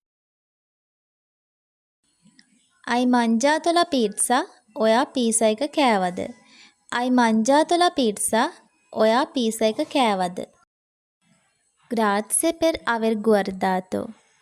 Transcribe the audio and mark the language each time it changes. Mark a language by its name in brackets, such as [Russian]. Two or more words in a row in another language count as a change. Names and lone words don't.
[Italian] Hai mangiato la pizza? [Sinhala] ඔයා පීසා එක කෑවද? [Italian] Hai mangiato la pizza? [Sinhala] ඔයා පීසා එක කෑවද? [Italian] Grazie per aver guardato.